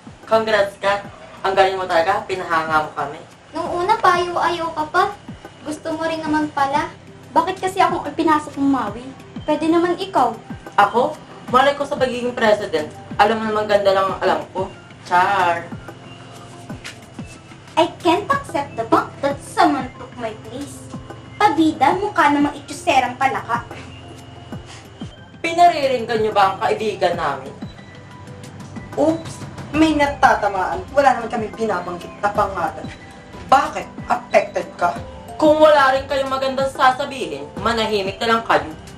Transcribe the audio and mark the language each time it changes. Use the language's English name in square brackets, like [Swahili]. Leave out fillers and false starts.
[Filipino] Congrats, Kat. Ang galing mo talaga. Pinahanga mo kami. Nung una, payo-ayaw ka pa. Gusto mo rin naman pala. Bakit kasi ako pinasok ng Maui? Pwede naman ikaw. Ako? Malay ko sa pagiging president. Alam mo naman ganda lang ang alam ko. Char. [English] I can't accept the fact that someone took my place. [Filipino] Pabida, mukha namang itsuserang palaka. Pinariringgan niyo ba ang kaibigan namin? Oops! May natatamaan. Wala naman kami binabanggit na pangalan. Bakit? Affected ka? Kung wala rin kayong magandang sasabihin, manahimik na lang kayo.